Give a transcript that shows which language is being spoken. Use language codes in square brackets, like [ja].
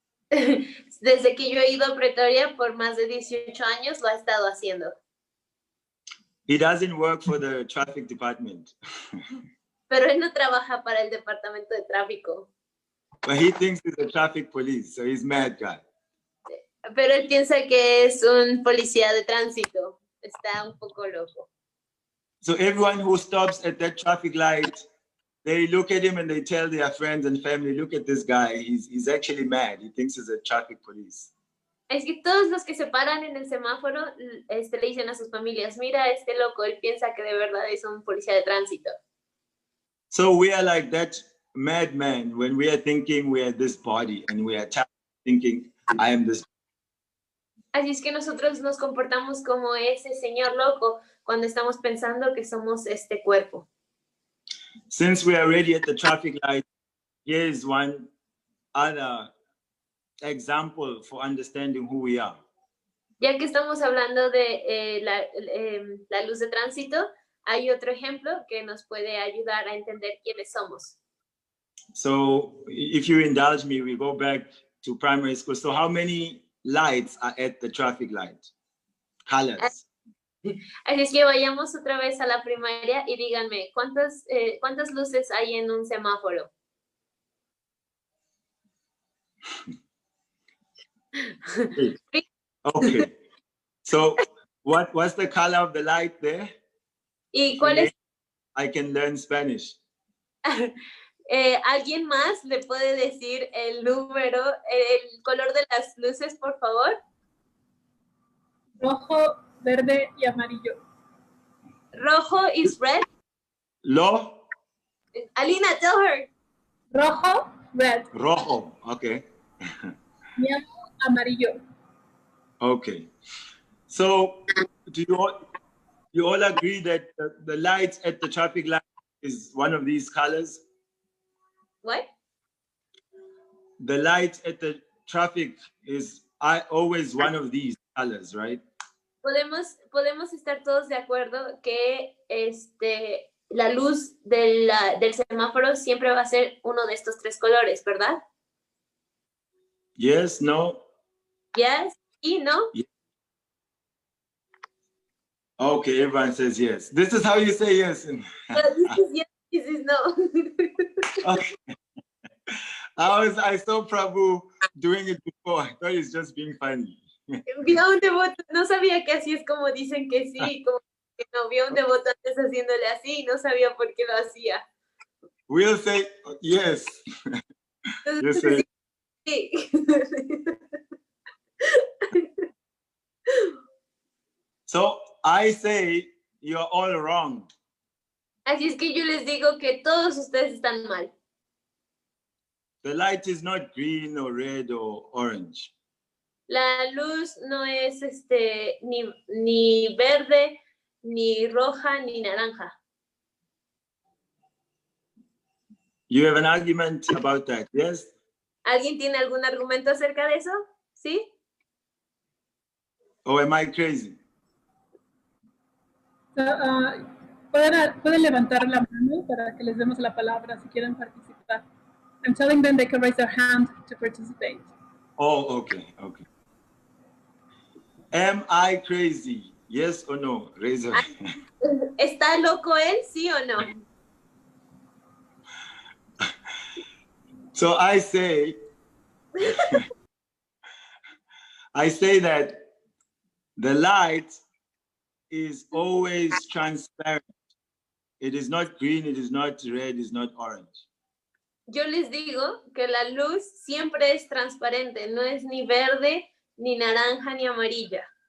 [es] Desde que yo he ido a Pretoria por más de 18 años lo ha estado haciendo. [en] He doesn't work for the traffic department. [es] Pero él no trabaja para el departamento de tráfico. [en] But he thinks he's a traffic police, so he's mad guy. [es] Pero él piensa que es un policía de tránsito. Está un poco loco. [en] So everyone who stops at that traffic light, they look at him and they tell their friends and family, look at this guy, he's actually mad. He thinks he's a traffic police. [es] Es que todos los que se paran en el semáforo le dicen a sus familias, mira, este loco, él piensa que de verdad es un policía de tránsito. [en] So we are like that madman when we are thinking we are this body and we are thinking, I am this. [es] Así es que nosotros nos comportamos como ese señor loco cuando estamos pensando que somos este cuerpo. [en] Since we are already at the traffic light, here is one other example for understanding who we are. [es] Ya que estamos hablando de la luz de tránsito, hay otro ejemplo que nos puede ayudar a entender quiénes somos. [en] So if you indulge me, we go back to primary school. So how many lights are at the traffic light? Colors. [es] Así es que vayamos otra vez a la primaria y díganme, ¿cuántas luces hay en un semáforo? [en] Okay. So what's the color of the light there? [es] ¿Y cuál es? [en] I can learn Spanish. [es] ¿Alguien más le puede decir el número, el color de las luces, por favor? Rojo, verde y amarillo. [en] Rojo is red. Lo? Alina, tell her. Rojo, red. Rojo, okay. [es] Y amarillo. [en] Okay. So do you all agree that the lights at the traffic light is one of these colors? What? The light at the traffic is always one of these colors, right? [es] Podemos estar todos de acuerdo que la luz del semáforo siempre va a ser uno de estos tres colores, ¿verdad? [en] Yes, no? Yes, y no. Yes. Okay, everyone says yes. This is how you say yes. This is yes, this is no. Okay. I saw Prabhu doing it before. I thought he's just being funny. [es] Vio un devoto, no sabía que así es como dicen que sí, como que no, vio un devoto antes haciéndole así y no sabía por qué lo hacía. [en] We'll say yes. [es] Entonces, [en] Say, [es] sí. [en] so I say you're all wrong. [es] Así es que yo les digo que todos ustedes están mal. [en] The light is not green or red or orange. [es] La luz no es ni verde, ni roja, ni naranja. [en] You have an argument about that, yes? [es] ¿Alguien tiene algún argumento acerca de eso? ¿Sí? [en] Or am I crazy? [es] Pueden levantar la mano para que les demos la palabra si quieren participar. [en] I'm telling them they can raise their hand to participate. Oh, okay. Am I crazy? Yes or no? Raise your hand. [es] ¿Está loco él, sí o no? [en] So I say, I say that the light is always transparent. It is not green, it is not red, it is not orange. [es] Yo les digo que la luz siempre es transparente, no es ni verde, ni naranja, ni amarilla.